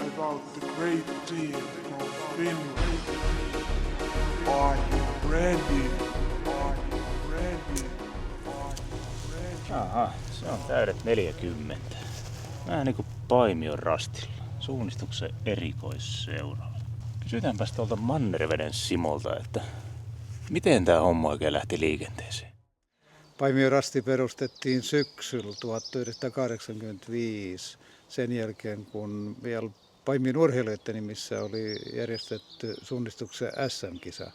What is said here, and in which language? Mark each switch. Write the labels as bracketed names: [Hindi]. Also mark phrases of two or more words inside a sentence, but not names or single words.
[English] about the great team from Finland. Are you ready? Are you ready? Are you ready? [Finnish] Aha, se on täydet 40. Vähän niinku Paimion rastilla. Suunnistuksen erikoisseuralla. Kysytäänpäs tuolta Mannerveden Simolta, että miten tää homma oikein lähti liikenteeseen? Paimion rasti perustettiin syksyllä 1985 sen jälkeen, kun vielä Paimion urheilijoiden nimissä oli järjestetty suunnistuksen SM-kisa.